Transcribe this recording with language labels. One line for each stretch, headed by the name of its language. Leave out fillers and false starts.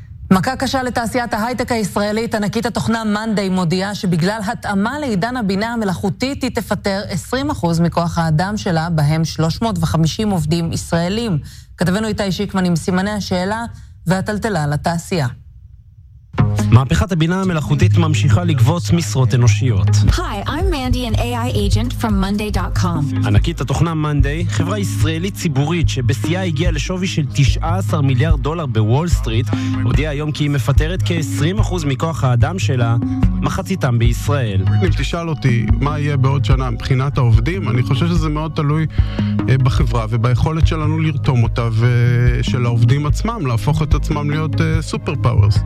Hebrew: מכה קשה לתעשיית ההייטק הישראלית, ענקית התוכנה מאנדיי מודיעה שבגלל התאמה לעידן הבינה המלאכותית היא תפטר 20% מכוח האדם שלה, בהם 350 עובדים ישראלים. כתבנו איתי שיקמן עם סימני השאלה והטלטלה לתעשייה. מהפכת הבינה המלאכותית ממשיכה לגבות משרות אנושיות.
English: Hi, I'm Mandy, an AI agent from Monday.com.
Hebrew: ענקית התוכנה Monday, חברה ישראלית ציבורית שבסייה הגיעה לשווי של 19 מיליארד דולר בוול סטריט, הודיעה היום כי היא מפטרת כ-20% מכוח האדם שלה, מחציתם בישראל. אם תשאל אותי מה יהיה בעוד שנה מבחינת העובדים, אני חושב שזה מאוד תלוי בחברה וביכולת שלנו לרתום אותה ושל העובדים עצמם, להפוך את עצמם להיות סופר פאוורס.